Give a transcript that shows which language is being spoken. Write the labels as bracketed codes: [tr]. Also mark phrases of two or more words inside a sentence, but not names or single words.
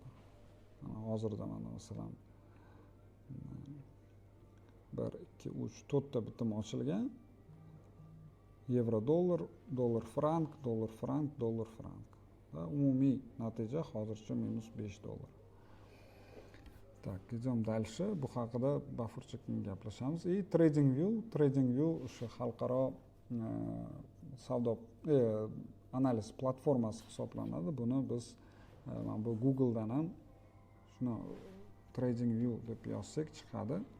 [uz] Mana hozirda mana masalan 1 2 3 4 ta bitim ochilgan. Yevro dollar, dollar frank, dollar frank, dollar frank. Va umumiy natija hozircha -5 dollar. [ru] Так, идем дальше. [uz] Bu haqida bafurchakning gaplashamiz. И TradingView o'sha xalqaro savdo analiz platformasi hisoblanadi. Buni biz mana bu Google'dan ham shuni TradingView deb yozsak chiqadi.